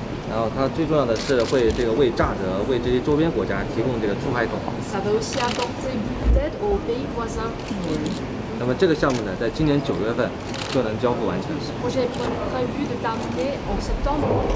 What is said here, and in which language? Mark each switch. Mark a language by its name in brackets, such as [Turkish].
[Chinese] 然后它最重要的是会为乍得为这些周边国家提供这个出海口。 [French] Ça va aussi apporter beaucoup d'aide aux pays voisins. [Chinese] 那么这个项目呢，在今年9月份就能交付完成。 [French] Ce projet est prévu de terminer en septembre.